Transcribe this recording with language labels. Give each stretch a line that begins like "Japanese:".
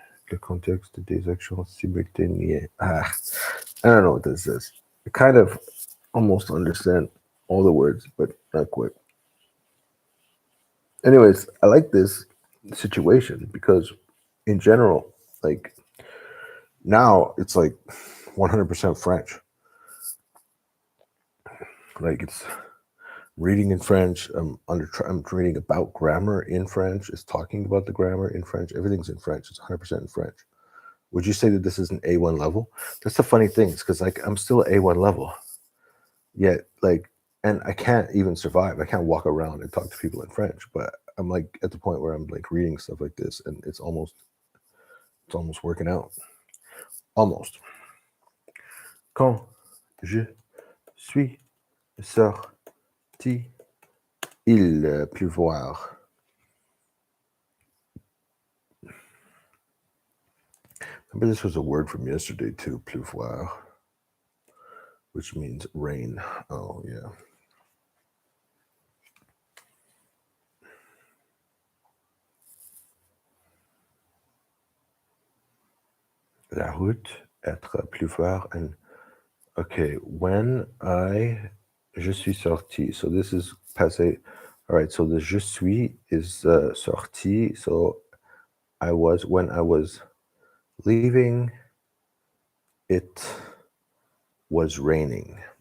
French: le contexte des actions simultanées.
English: I don't know what this is. I kind of almost understand all the words, but not quite. Anyways, I like this situation because in general, like now it's like 100% French. Like it's reading in French. I'm reading about grammar in French. It's talking about the grammar in French. Everything's in French. It's 100% in French. Would you say that this is an A1 level? That's the funny thing, because like I'm still A1 level, yet like, and I can't even survive. I can't walk around and talk to people in French. But I'm like at the point where I'm like reading stuff like this, and it's almost working out. Almost.
French: Quand je suis sorti, il pleuvoir.
English: Remember, this was a word from yesterday too, pleuvoir, which means rain. Oh, yeah.
French: La route, être, pleuvoir,
English: and okay, when
French: je suis sorti.
English: So this is passé. All right, so the je suis is sorti. So when I was leaving, it was raining.